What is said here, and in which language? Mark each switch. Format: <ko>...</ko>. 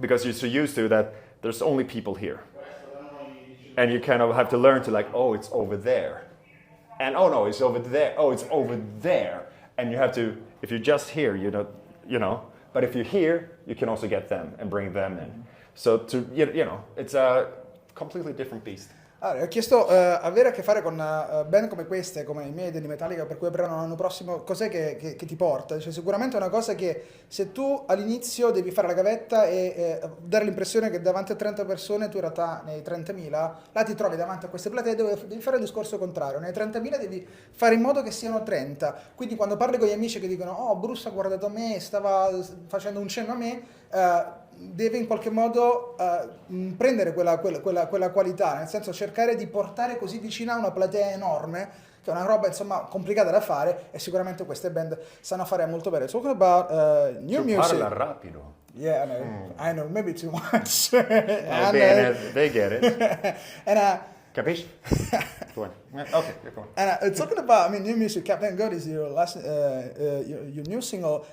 <en>Because you're so used to that there's only people here. And you kind of have to learn to it's over there. And oh no, it's over there. Oh, it's over there. And you have to, if you're just here, but if you're here, you can also get them and bring them in. So it's a completely different beast.</en> <it>Allora, ho chiesto avere a che fare con band come queste, come i Maiden, di Metallica, per cui apriranno l'anno prossimo, cos'è che ti porta? Cioè, sicuramente è una cosa che se tu all'inizio devi fare la gavetta e dare l'impressione che davanti a 30 persone tu in realtà nei 30.000, là ti trovi davanti a queste platee dove devi fare il discorso contrario, nei 30.000 devi fare in modo che siano 30, quindi quando parli con gli amici che dicono oh Bruce ha guardato a me, stava facendo un cenno a me, deve in qualche modo prendere quella qualità, nel senso cercare di portare così vicina una platea enorme, che è una roba insomma complicata da fare, e sicuramente queste band sanno fare molto bene.</it> <en>Talking about new music.</en> <it>Parla rapido.</it> <en>Yeah, I know, maybe too much. They get it. And</en> <it>Capisci?</it> <en>Go on. Okay, go on. And talking about, new music, Captain Goat is your last, your new single.</en>